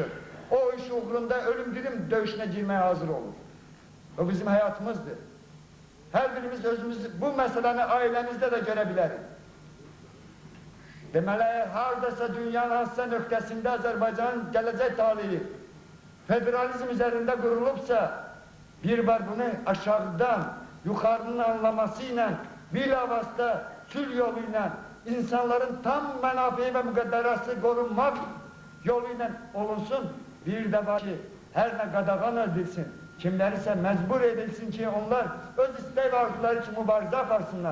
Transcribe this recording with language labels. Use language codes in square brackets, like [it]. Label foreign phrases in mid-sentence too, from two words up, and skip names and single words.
[tr] O iş uğrunda ölüm dirim dövüşüne girmeye hazır olur. O bizim hayatımızdır. Her birimiz özümüz bu meseleni ailemizde de görebiliriz. [az] Deməli, hardasa dünyanın hansısa nöqtəsində Azərbaycanın gələcək talihi [tr] federalizm üzerinde kurulubsa, bir var bunu aşağıdan, yukarının anlamasıyla, bilavasıta sülh yoluyla, insanların tam menafei ve müqəddərası korunmak yoluyla olunsun. Bir de var ki, her ne qadağan edilsin, kimler ise mecbur edilsin ki onlar öz istek ve arzuları için [az] mübarizə aparsınlar.